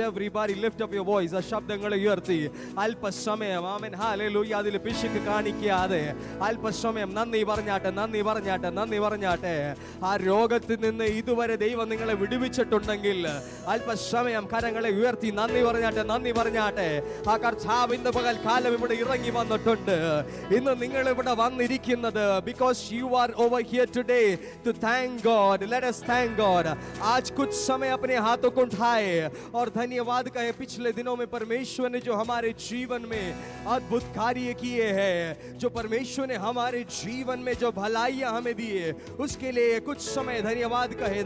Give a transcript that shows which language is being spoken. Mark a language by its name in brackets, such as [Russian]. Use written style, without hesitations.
[English] Everybody lift up your voice. [Malayalam] ആ ശബ്ദങ്ങളെ ഉയർത്തി അല്പസമയം, ആമേൻ, ഹല്ലേലൂയ, അതിൽ പിശുക്ക് കാണിക്കാതെ അല്പസമയം നന്ദി പറഞ്ഞാട്ടെ, നന്ദി പറഞ്ഞാട്ടെ, നന്ദി പറഞ്ഞാട്ടെ. ആ രോഗത്തിൽ നിന്ന് ഇതുവരെ ദൈവം നിങ്ങളെ വിടുവിച്ചിട്ടുണ്ടെങ്കിൽ അല്പസമയം കരങ്ങളെ ഉയർത്തി നന്ദി പറഞ്ഞാട്ടെ, നന്ദി പറഞ്ഞാട്ടെ. ആ കർത്താവ് ഇന്ന് പകൽക്കാലം ഇവിടെ ഇറങ്ങി വന്നിട്ടുണ്ട്. ഇന്ന് നിങ്ങൾ ഇവിടെ വന്നിരിക്കുന്നത് [English] because you are over here today to thank God. Let us thank God. [Hindi] आज कुछ समय अपने हाथों को उठाए और धन्यवाद कहें. पिछले दिनों में परमेश्वर ने जो हमारे जीवन में अद्भुत कार्य किए हैं, जो परमेश्वर ने हमारे जीवन में जो भलाइयां हमें दी है, उसके लिए कुछ समय धन्यवाद कहे.